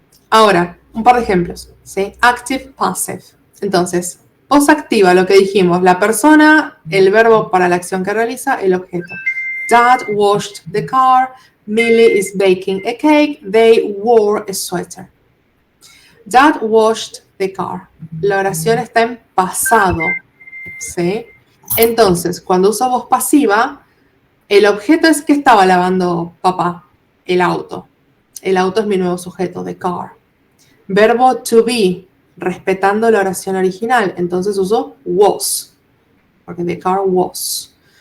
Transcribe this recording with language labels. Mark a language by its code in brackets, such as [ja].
[es] Ahora, un par de ejemplos, ¿sí? [en] Active, passive. [es] Entonces, voz activa, lo que dijimos, la persona, el verbo para la acción que realiza, el objeto. [en] Dad washed the car, Millie is baking a cake, they wore a sweater. Dad washed the car. [es] La oración está en pasado, ¿sí? Entonces, cuando uso voz pasiva, el objeto es que estaba lavando papá, el auto. El auto es mi nuevo sujeto, the car. Verbo to be, respetando la oración original, entonces uso was, porque [en] the car was.